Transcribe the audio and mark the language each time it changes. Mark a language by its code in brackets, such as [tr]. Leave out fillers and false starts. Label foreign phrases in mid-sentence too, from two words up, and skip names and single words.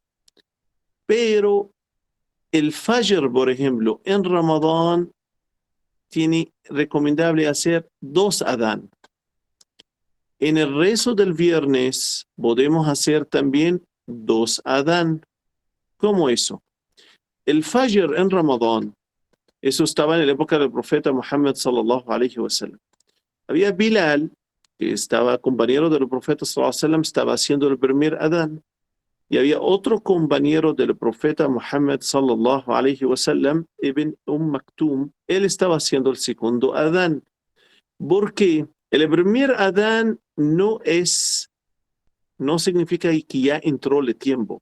[es] Pero el fajr, por ejemplo, en Ramadán, tiene recomendable hacer 2 adán. En el rezo del viernes podemos hacer también 2 adán. ¿Cómo eso? El fajr en Ramadán, eso estaba en la época del profeta Muhammad [ar] صلى الله عليه وسلم. [es] Había Bilal, que estaba compañero del profeta [ar] صلى الله عليه وسلم, [es] estaba haciendo el primer adán. Y había otro compañero del profeta Muhammad [ar] صلى الله عليه وسلم, [es] Ibn Maktum, él estaba haciendo el segundo adán. ¿Por qué? El primer adán no significa que ya entró el tiempo.